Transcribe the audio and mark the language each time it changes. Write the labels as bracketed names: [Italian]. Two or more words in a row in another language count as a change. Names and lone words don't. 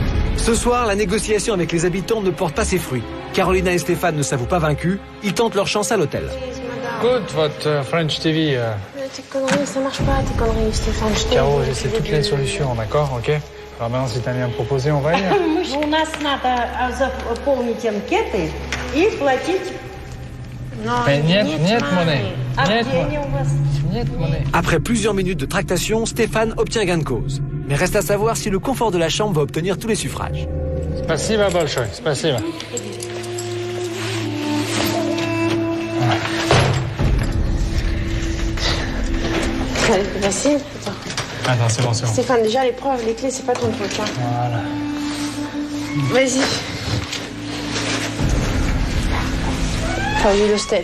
[French] Ce soir, la négociation avec les habitants ne porte pas ses fruits. Carolina et Stéphane ne s'avouent pas vaincus. Ils tentent leur chance à l'hôtel. Good, votre [English] French TV. [French] Tes conneries, ça marche pas, tes conneries, Stéphane. Caro, j'essaie toutes les solutions, d'accord, ok? Alors maintenant, si t'as bien proposé, on va y aller. [Russian] У нас надо заполнить анкеты и платить. [French] Mais niet monnaie. Niet monnaie. Après plusieurs minutes de tractation, Stéphane obtient gain de cause. Mais reste à savoir si le confort de la chambre va obtenir tous les suffrages. [Russian] Спасибо большое, спасибо. [French] Allez, c'est facile. Attends, c'est bon, c'est bon. Stéphane, déjà, les preuves, les clés, c'est pas ton truc. Hein. Voilà. Vas-y. T'as voulu l'hostel.